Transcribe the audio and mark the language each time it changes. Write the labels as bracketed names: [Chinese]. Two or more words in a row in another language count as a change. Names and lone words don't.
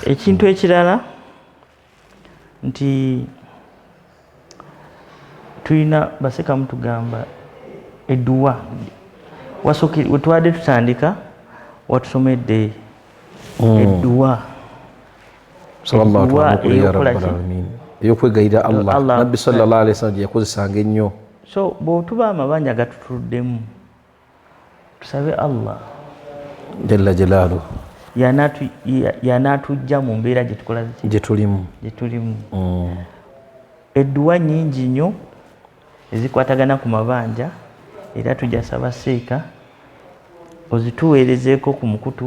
[Ganda] ekintu ekirala nti tulina basekamu tugamba edduwa wetubadde tutandika watusomedde edduwa eyokwegayirira Allah Nabbi [Arabic] صلى الله عليه وسلم [Ganda] yakozesanga ennyo. So bw'otuba amabanja gatutuddemu tusabe Allah [Arabic] جل جلاله [Ganda] yanaatujja mu mbeera gye tulimu. Edduwa nnyingi nnyo ezikwatagana ku mabanja era tujja saba Seeka ozituweerezeeko ku mukutu